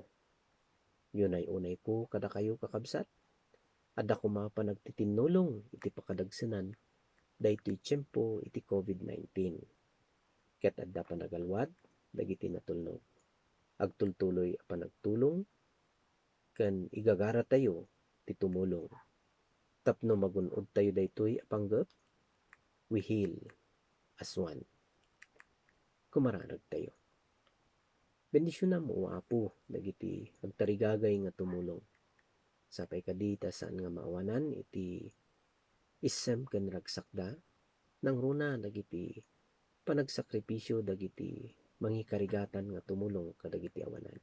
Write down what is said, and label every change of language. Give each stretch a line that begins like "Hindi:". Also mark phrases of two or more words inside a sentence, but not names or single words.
Iloko: Yun ay unay ko kada kayo kakabsat, adda ko mapanagtitinulong iti pakadagsanan, daytoy tiyempo iti COVID-19. Ket adda panagalwad, dagiti natulnog. Agtultuloy a panagtulong, ken igagara tayo ti tumulong. Tapno magunod tayo daytoy apanggep,
English: we heal as one.
Iloko: Kumaranag tayo. Bendisyon na mo Apo, dagiti agtarigagay nga tumulong. Sapay kadita saan nga maawanan iti isem ken ragsakda, nang runa dagiti panagsakripisyo dagiti mangikarigatan nga tumulong kadagiti awanan.